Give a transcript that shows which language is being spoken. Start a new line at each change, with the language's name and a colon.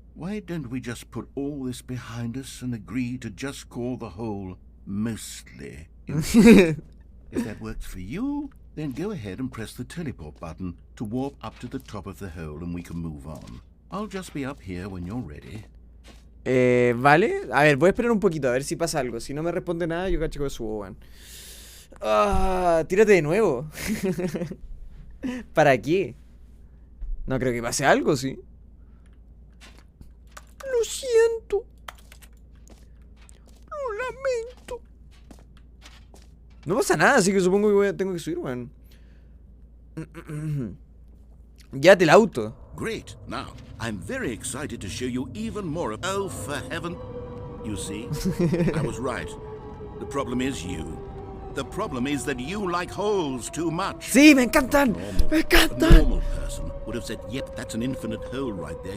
English: Why don't we just put all this behind us and agree to just call the hole mostly infinite? If that works for you, then go ahead and press the teleport button to warp up to the top of the hole and we can move on. I'll just be up here when you're ready.
Spanish: Vale. A ver, voy a esperar un poquito a ver si pasa algo. Si no me responde nada, yo cacho que subo, weón. Tírate de nuevo. ¿Para qué? No creo que pase algo, ¿sí? Lo siento. Lo lamento. No pasa nada, así que supongo que tengo que subir, weón. Llévate el auto.
English: Great. Now, I'm very excited to show you even more of... Oh, for heaven... You see? I was right. The problem is you. The problem is that you like holes too much.
Spanish: Sí, me encantan. Me
English: A
Spanish: encantan.
English: normal person would have said, yep, that's an infinite hole right there.